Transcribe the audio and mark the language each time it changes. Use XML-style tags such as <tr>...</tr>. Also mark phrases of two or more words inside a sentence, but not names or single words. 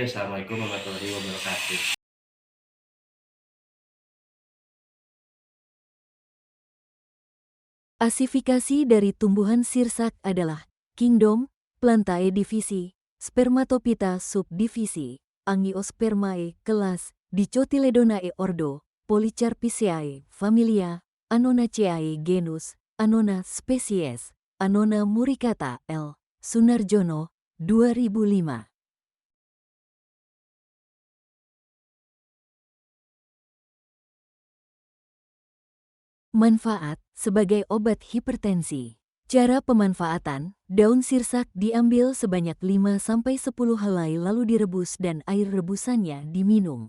<ar>Wassalamualaikum warahmatullahi wabarakatuh.</ar> <id>Asifikasi dari tumbuhan sirsak adalah Kingdom, Plantae divisi, Spermatophyta subdivisi, Angiospermae kelas, Dicotyledonae ordo, Polycarpiceae familia, Annonaceae genus, Annona spesies, Annona muricata L. Sunarjono, 2005. Manfaat sebagai obat hipertensi. Cara pemanfaatan, daun sirsak diambil sebanyak 5-10 helai lalu direbus dan air rebusannya diminum.</id>